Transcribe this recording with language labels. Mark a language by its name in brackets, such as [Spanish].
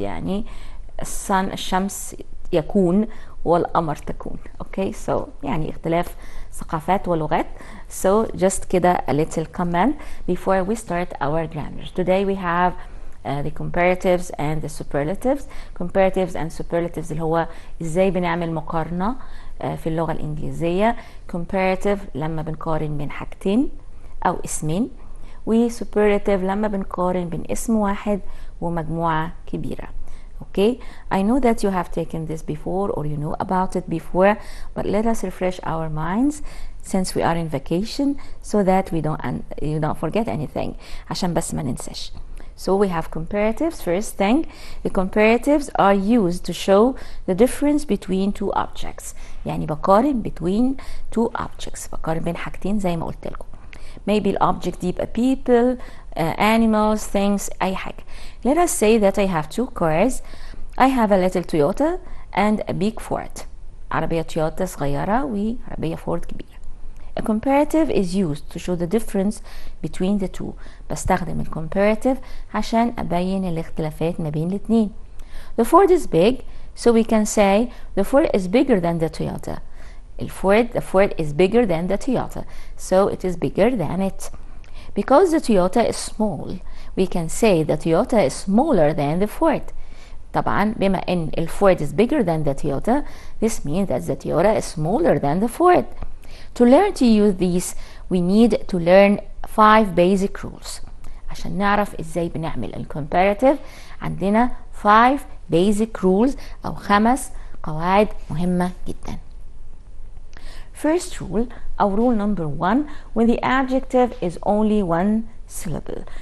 [Arabic] يعني الشمس يكون والقمر تكون. [English] okay, so [Arabic] يعني اختلاف ثقافات ولغات. [English] so just [Arabic] كده [English] a little comment before we start our grammar. Today we have the comparatives and the superlatives. comparatives and superlatives [Arabic] اللي هو ازاي بنعمل مقارنة في اللغة الإنجليزية. comparative لما بنقارن بين حاجتين أو اسمين، و superlative لما بنقارن بين اسم واحد ومجموعة كبيرة. [English] Okay, I know that you have taken this before or you know about it before, but let us refresh our minds since we are in vacation so that you don't forget anything. [Arabic] عشان بس ما ننساش. [English] So we have comparatives. First thing, the comparatives are used to show the difference between two objects. [Arabic] يعني بقارن [English] between two objects. [Arabic] بقارن بين حاجتين زي ما قلت لكم. [English] Maybe الobject [Arabic] دي يبقى [English] people, animals, things, [Arabic] أي حاجة. [English] Let us say that I have two cars. I have a little Toyota and a big Ford. [Arabic] عربية تويوتا صغيرة وعربية فورد كبيرة. [English] A comparative is used to show the difference between the two. [Arabic] بستخدم الcomparative عشان أبين الاختلافات ما بين الاتنين. [English] The Ford is big, so we can say the Ford is bigger than the Toyota. The Ford is bigger than the Toyota, so it is bigger than it. Because the Toyota is small, we can say the Toyota is smaller than the Ford. [Arabic] طبعا بما ان الفورد [English] is bigger than the Toyota, this means that the Toyota is smaller than the Ford. To learn to use these, we need to learn 5 basic rules. [Arabic] عشان نعرف ازاي بنعمل الcomparative عندنا [English] 5 basic rules [Arabic] او 5 قواعد مهمة جدا. [English] First rule [Arabic] أو [English] rule number 1, when the adjective is only one syllable.